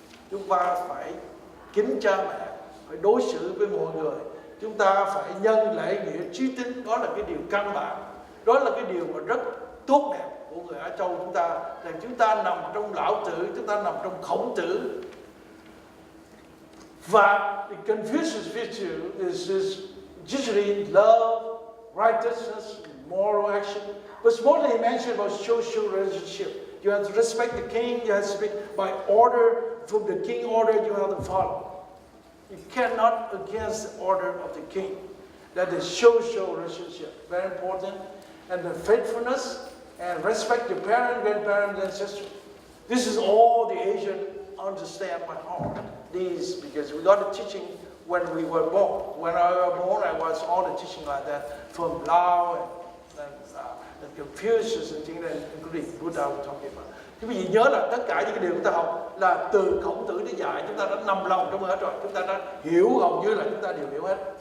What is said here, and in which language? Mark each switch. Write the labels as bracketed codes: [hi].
[vi] Chúng ta phải kính cha mẹ, phải đối xử với mọi người, chúng ta phải nhân lễ nghĩa trí tín. Đó là cái điều căn bản, đó là cái điều mà rất tốt đẹp của người Á Châu chúng ta, rằng chúng ta nằm trong Lão Tử, chúng ta nằm trong Khổng Tử. [en] Và the Confucius virtue is usually love, righteousness, moral action, but it's mostly mentioned about social relationship. You have to respect the king, you have to speak by order, from the king order you have to follow. You cannot against the order of the king. That is social relationship, very important. And the faithfulness and respect your parents, grandparents, and sisters. This is all the Asian understand by heart. These, because we got the teaching when we were born. When I was born, I was all the teaching like that from Lao and Confucius and things that including Buddha we're talking about. [vi] Quý vị nhớ là tất cả những cái điều chúng ta học là từ Khổng Tử đến dạy, chúng ta đã nằm lòng trong hết rồi, chúng ta đã hiểu, hầu như là chúng ta đều hiểu hết.